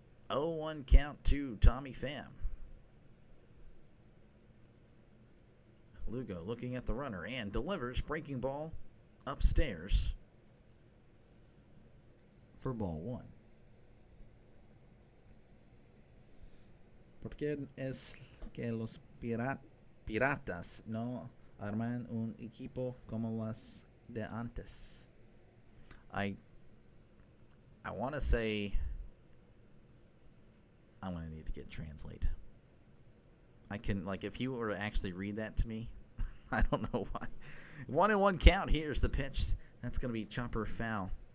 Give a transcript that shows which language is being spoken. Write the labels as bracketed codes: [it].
[en] 0-1 count to Tommy Pham. Lugo looking at the runner and delivers, breaking ball upstairs for ball one. [es] ¿Por qué es que los piratas no arman un equipo como las de antes? [en] I want to say I'm going to need to get translate. I can, if you were to actually read that to me, I don't know why. 1-1 count. Here's the pitch. That's going to be chopper foul.